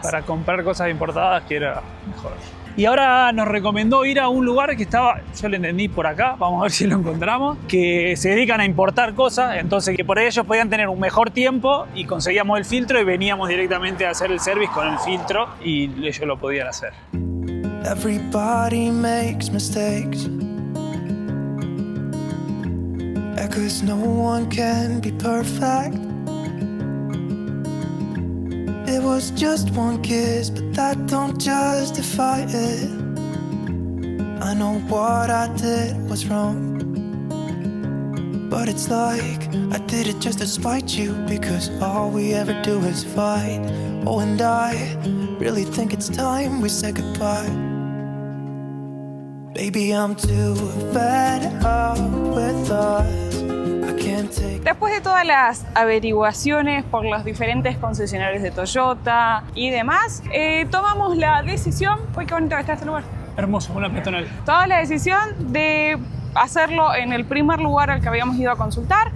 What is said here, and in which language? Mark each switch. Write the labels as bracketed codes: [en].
[es] Para comprar cosas importadas que era mejor. Y ahora nos recomendó ir a un lugar que estaba, yo lo entendí por acá, vamos a ver si lo encontramos, que se dedican a importar cosas, entonces que por ellos podían tener un mejor tiempo y conseguíamos el filtro y veníamos directamente a hacer el service con el filtro y ellos lo podían hacer. [en] Everybody makes mistakes. 'Cause no one can be perfect. It was just one kiss, but that don't justify it. I know what I did was wrong, but it's like I did it just to spite you, because all we ever do is fight. Oh, and I really think it's time we say goodbye. Baby, I'm too fed up with us. I can't take. [es] Después de todas las averiguaciones por los diferentes concesionarios de Toyota y demás, tomamos la decisión. Uy, qué bonito que está este lugar. Hermoso, una peatonal. Tomamos la decisión de hacerlo en el primer lugar al que habíamos ido a consultar.